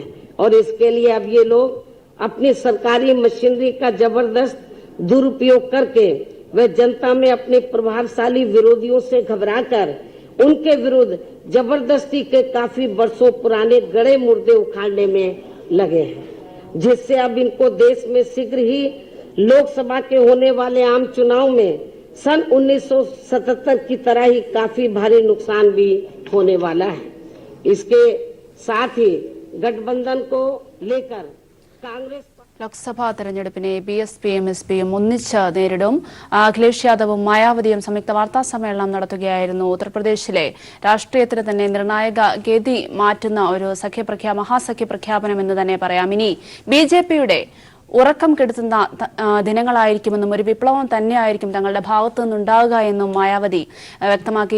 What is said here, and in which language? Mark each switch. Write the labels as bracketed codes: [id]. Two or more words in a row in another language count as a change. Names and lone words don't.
[hi] और इसके लिए अब ये लोग अपनी सरकारी मशीनरी का जबरदस्त दुरुपयोग करके वे जनता में अपने प्रभावशाली विरोधियों से घबराकर उनके विरुद्ध जबरदस्ती के काफी वर्षों पुराने गड़े मुर्दे उखाड़ने में लगे हैं, जिससे अब इनको देश में शीघ्र ही लोकसभा के होने वाले आम चुनाव में सन 1977 की तरह ही काफी भारी नुकसान भी होने वाला है। इसके साथ ही गठबंधन को लेकर कांग्रेस [ml] ലോക്സഭാ തെരഞ്ഞെടുപ്പിനെ ബിഎസ്പിയും എസ്പിയും ഒന്നിച്ച് നേരിടും. അഖിലേഷ് യാദവും മായാവതിയും സംയുക്ത വാർത്താ സമ്മേളനം നടത്തുകയായിരുന്നു. ഉത്തർപ്രദേശിലെ രാഷ്ട്രീയത്തിന് തന്നെ നിർണായക ഗതി മാറ്റുന്ന ഒരു മഹാസഖ്യപ്രഖ്യാപനം എന്ന് തന്നെ പറയാം. ഇനി ബിജെപിയുടെ ഉറക്കം കെടുത്തുന്ന ദിനങ്ങളായിരിക്കുമെന്നും ഒരു വിപ്ലവം തന്നെയായിരിക്കും തങ്ങളുടെ ഭാഗത്തു നിന്നുണ്ടാകുക എന്നും മായാവതി വ്യക്തമാക്കി.